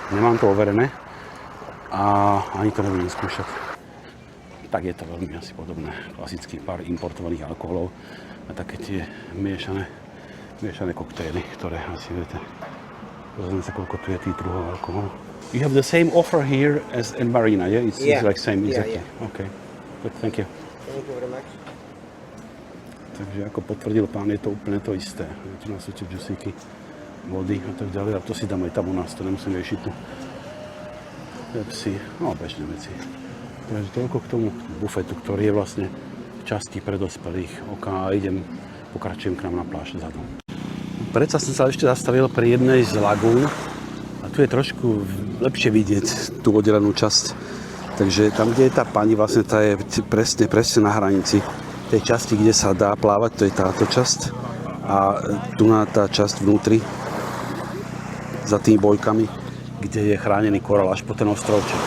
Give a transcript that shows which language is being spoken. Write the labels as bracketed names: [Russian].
[Slovak] Nemám to overené a ani to nebudem skúšať. Tak je to veľmi asi podobné. Klasický pár importovaných alkoholov a také tie miešané koktejly, ktoré asi viete. Pozrieme sa, koľko tu je tých druhov alkoholu. [English] You have the same offer here as in Marina, yeah? It's like same, exactly. Yeah. Okay, good, thank you. Thank you very much. [Slovak] Takže ako potvrdil pán, je to úplne to isté. Tu nás sú tie džusíky, vody a tak ďalej. A to si dáme aj tam u nás, to nemusím riešiť tu. Pepsi, no bežné veci. Takže toľko k tomu bufetu, ktorý je vlastne v časti pre dospelých. A pokračujem k nám na pláž vzadu. Predsa som sa ešte zastavil pri jednej z lagún a tu je trošku lepšie vidieť tú oddelenú časť. Takže tam, kde je tá pani, vlastne tá je presne na hranici tej časti, kde sa dá plávať, to je táto časť. A tu na tá časť vnútri, za tými bojkami, kde je chránený korál až po ten ostrovček.